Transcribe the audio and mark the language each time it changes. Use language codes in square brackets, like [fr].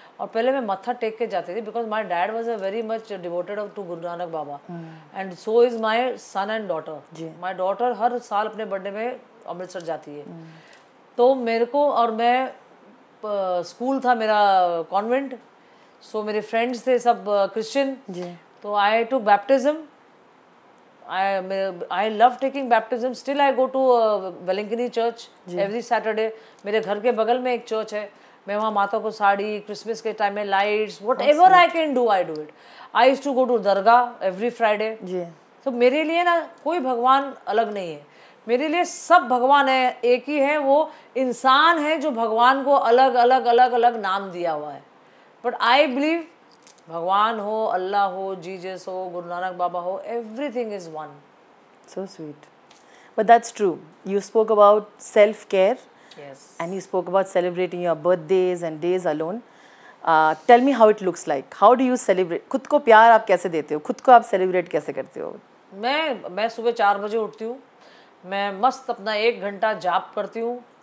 [hi] और पहले मैं मत्था टेक के जाती थी, [en] Because my dad was a very much devoted to Guru Nanak Baba, and so is my son and daughter. [hi] My daughter हर साल अपने बर्थडे में अमृतसर जाती है। तो मेरे को, और मैं स्कूल था मेरा कॉन्वेंट, सो मेरे फ्रेंड्स थे सब क्रिश्चियन, तो [en] I took baptism. I love taking baptism. Still I go to Velankini Church every Saturday. [hi] मेरे घर के बगल में एक चर्च है, मैं वहाँ माता को साड़ी, क्रिसमस के टाइम में lights, [en] whatever I can do, I do it. I used to go to dargah every Friday. [hi] तो मेरे लिए ना कोई भगवान अलग नहीं है, मेरे लिए सब भगवान है, एक ही है, वो इंसान है जो भगवान को अलग अलग अलग अलग नाम दिया हुआ है। [en] but I believe [hi] भगवान हो, अल्लाह हो, जीसस हो, गुरु नानक बाबा हो, [en] everything is one. So sweet. But that's true. You spoke about self-care. Yes. And you spoke about celebrating your birthdays and days alone. Tell me how it looks like. How do you celebrate? [hi] खुद को प्यार आप कैसे देते हो? खुद को आप celebrate कैसे करते हो? मैं सुबह 4 बजे उठती हूँ, मैं मस्त अपना 1 घंटा जाप करती हूँ।